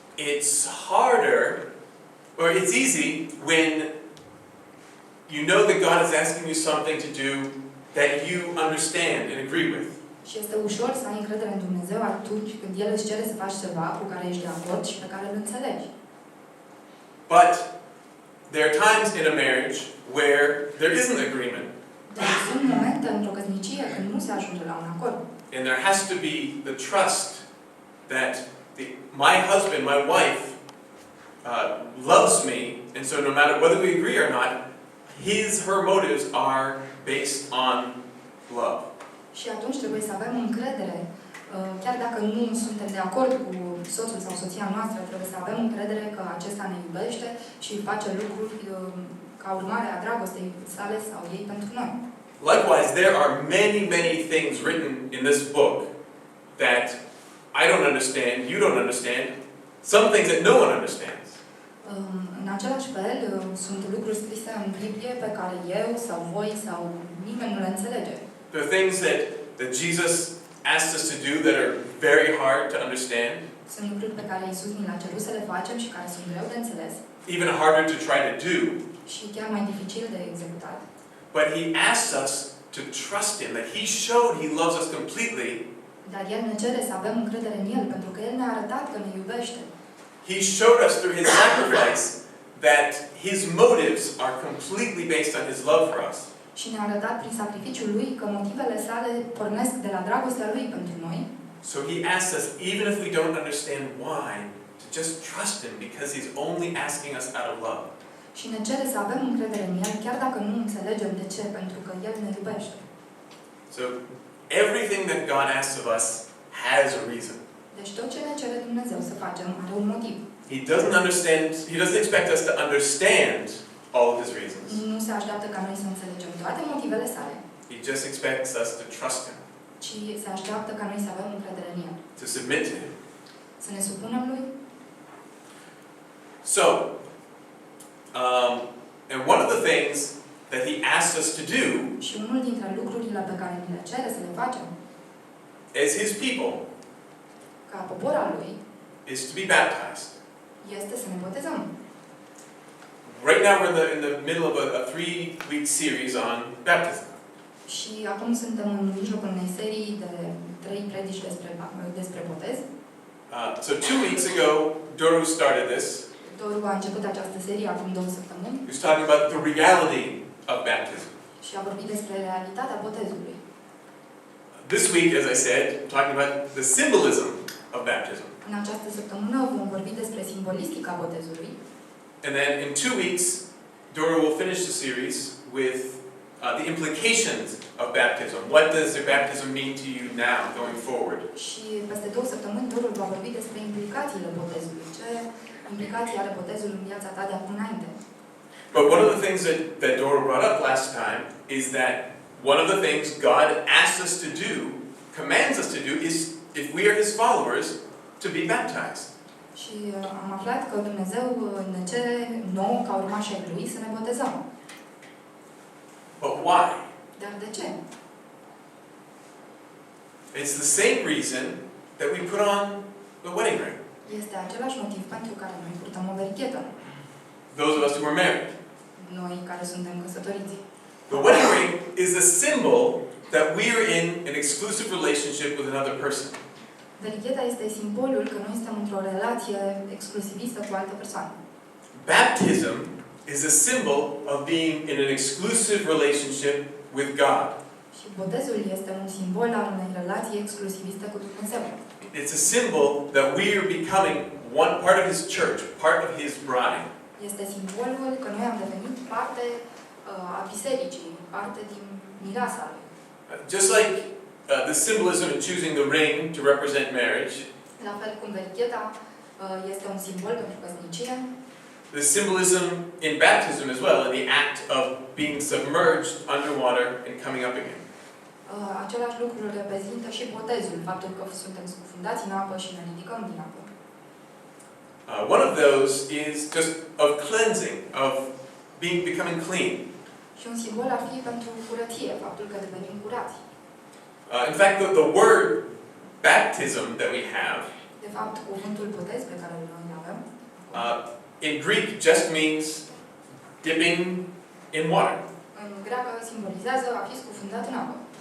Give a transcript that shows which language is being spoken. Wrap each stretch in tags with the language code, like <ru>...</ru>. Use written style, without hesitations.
<en>It's harder, or it's easy when you know that God is asking you something to do that you understand and agree with.</en> <ro>Și este ușor să ai încredere în Dumnezeu atunci când El îți cere să faci ceva cu care ești de acord și pe care îl înțelegi.</ro> <en>But there are times in a marriage where there isn't agreement.</en> <ro>Dar sunt momente într-o căsnicie când nu se ajunge la un acord.</ro> <en>And there has to be the trust that my husband, my wife, loves me, and so no matter whether we agree or not, her motives are based on love.</en> <ro>Și atunci trebuie să avem încredere, chiar dacă nu suntem de acord cu soțul sau soția noastră, trebuie să avem încredere că acesta ne iubește și face lucruri ca urmare a dragostei sale sau ei pentru noi.</ro> <en>Likewise, there are many, many things written in this book that I don't understand, you don't understand, some things that no one understands.</en> <ro>În același fel, sunt lucruri scrise în Biblie pe care eu sau voi sau nimeni nu le înțelege.</ro> <en>There are things that Jesus asked us to do that are very hard to understand.</en> <ro>Sunt lucruri pe care Iisus ni le-a cerut să le facem și care sunt greu de înțeles.</ro> <en>Even harder to try to do.</en> <ro>Și chiar mai dificil de executat.</ro> <en>But he asks us to trust him, that he showed he loves us completely</en> <ro>Dar El ne cere să avem încredere în El, pentru că El ne-a arătat că ne iubește.</ro> <en>He showed us through His sacrifice that His motives are completely based on His love for us.</en> <ro>Și ne-a arătat prin sacrificiul Lui că motivele sale pornesc de la dragostea Lui pentru noi.</ro> <en>So He asks us, even if we don't understand why, to just trust Him because He's only asking us out of love.</en> <ro>Și ne cere să avem încredere în El, chiar dacă nu înțelegem de ce, pentru că El ne iubește.</ro> <en>So everything that God asks of us has a reason.</en> <ro>Deci tot ce ne cere Dumnezeu să facem are un motiv.</ro> <en>He doesn't expect us to understand all of His reasons.</en> <ro>Nu se așteaptă ca noi să înțelegem toate motivele sale,</ro> <en>He just expects us to trust Him,</en> <ro>ci se așteaptă ca noi să avem încredere în El.</ro> <en>to submit to Him.</en> <ro>Să ne supunem Lui.</ro> <en>So, and one of the things that He asks us to do</en> <ro>Și unul dintre lucrurile pe care ni le cere să le facem,</ro> <en>as His people</en> <ro>ca popor al Lui,</ro> <en>is to be baptized.</en> <ro>este să ne botezăm.</ro> <en>Right now we're in the middle of a 3-week series on baptism.</en> <ro>Și acum suntem în mijlocul unei serii de 3 predici despre botez.</ro> <en>So 2 weeks ago, Doru started this.</en> <ro>Doru a început această serie acum 2 săptămâni</ro> <en>He was talking about the reality of baptism.</en> <ro>și a vorbit despre realitatea botezului.</ro> <en>This week, as I said, I'm talking about the symbolism of baptism.</en> <ro>În această săptămână vom vorbi despre simbolistica botezului.</ro> <en>And then in 2 weeks, Dora will finish the series with the implications of baptism. What does the baptism mean to you now, going forward?</en> <ro>Și peste 2 săptămâni Doru va vorbi despre implicațiile botezului. Ce implicații are botezul în viața ta de acum înainte?</ro> <en>But one of the things that Dora brought up last time is that one of the things God asks us to do, commands us to do, is, if we are His followers, to be baptized.</en> <ro>Și am aflat că Dumnezeu ne cere nouă, ca urmași ai Lui, să ne botezăm.</ro> <en>But why?</en> <ro>Dar de ce?</ro> <en>It's the same reason that we put on the wedding ring.</en> <ro>Este același motiv pentru care noi purtăm o verichetă.</ro> <en>Those of us who are married.</en> <ro>Noi care suntem căsătoriți.</ro> <en>The wedding ring is a symbol that we are in an exclusive relationship with another person.</en> <ro>Vericheta este simbolul că noi suntem într-o relație exclusivistă cu altă persoană.</ro> <en>Baptism is a symbol of being in an exclusive relationship with God.</en> <ro>Și botezul este un simbol al unei relații exclusiviste cu Dumnezeu.</ro> <en>It's a symbol that we are becoming one part of His church, part of His bride.</en> <ro>Este simbolul că noi am devenit parte a bisericii, parte din mireasa lui.</ro> <en>Just like the symbolism in choosing the ring to represent marriage,</en> <ro>La fel cum vericheta este un simbol pentru căsnicie,</ro> <en>the symbolism in baptism as well, in the act of being submerged underwater and coming up again.</en> <ro>Același lucru reprezintă și botezul, faptul că suntem scufundați în apă și ne ridicăm din apă.</ro> <en>One of those is just of cleansing, of becoming clean.</en> <ro>Și un simbol ar fi pentru curăție, faptul că devenim curați.</ro> <en>In fact, the word baptism that we have,</en> <ro>De fapt, cuvântul botez pe care îl noi avem,</ro> <en>in Greek just means dipping in water.</en> <ro>în greacă simbolizează a fi scufundat în apă.</ro>